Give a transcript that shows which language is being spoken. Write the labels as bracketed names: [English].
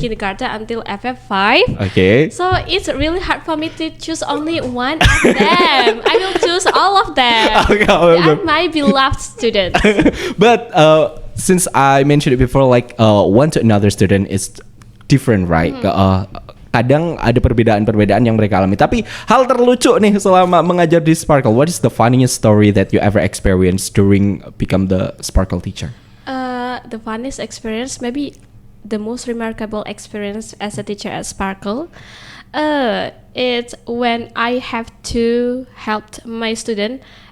[English] kindergarten until FF5. Okay. So it's really hard for me to choose only one of them. I will choose all of them. Okay, They all of are them. my beloved students. But since I mentioned it before, like one to another student is different, right? [Indonesian] Kadang ada perbedaan-perbedaan yang mereka alami. Tapi hal terlucu nih selama mengajar di Sparkle. [English] What is the funniest story that you ever experienced during become the Sparkle teacher? The funniest experience, maybe the most remarkable experience as a teacher at Sparkle, it's when I have to help my student.